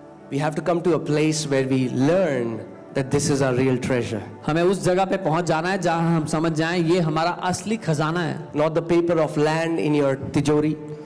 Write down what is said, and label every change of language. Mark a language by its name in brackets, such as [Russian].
[English] We have to come to a place where we learn that this is our real treasure. [Hindi] हमें उस जगह पे पहुंच जाना है जहां हम समझ जाएं ये हमारा असली खजाना है। [English] Not the paper of land in your तिजोरी.